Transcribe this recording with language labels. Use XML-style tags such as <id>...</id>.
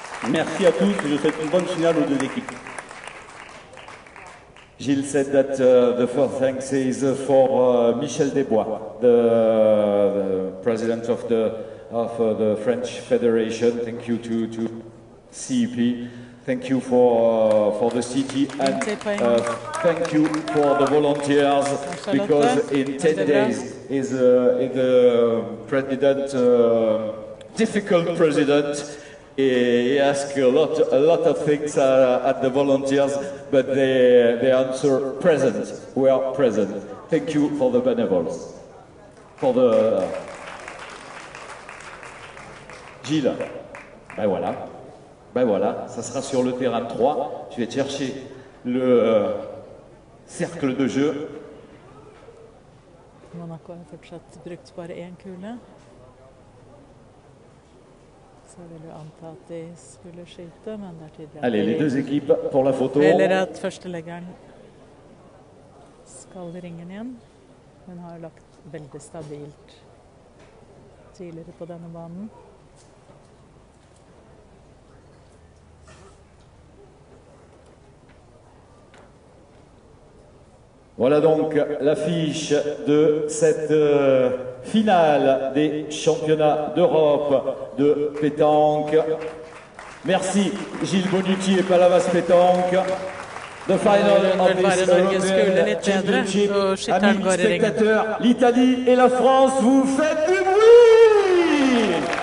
<fr>Merci à tous et je souhaite une bonne finale aux deux équipes.</fr> <en>Gilles said that the first thanks is for Michel Desbois, the president of the French Federation. Thank you to CEP. Thank you for the city and thank you for the volunteers because in 10 days is the president, difficult president. He asks a lot of things at the volunteers, but they answer present. We are present. Thank you for the benevoles. For the</en> <fr>Gilles, ben voilà, ça sera sur le terrain 3. Je vais te chercher le cercle de jeu.</fr> <no>Monaco har fortsatt brukt bare én kule. Så vil du anta at de skulle skyte, men det er tydelig at</no> <fr>Allez, les deux équipes pour la photo.</fr> <no>Eller at førsteleggeren skal i ringen igjen. Hun har lagt veldig stabilt tidligere på denne banen.</no> <fr>Voilà donc l'affiche de cette finale des championnats d'Europe de pétanque. Merci Gilles Bonucci et Palavas Pétanque.</fr> <en>The final of this European Championship.</en> <fr>Amis spectateurs, l'Italie et la France, vous faites du bruit!</fr>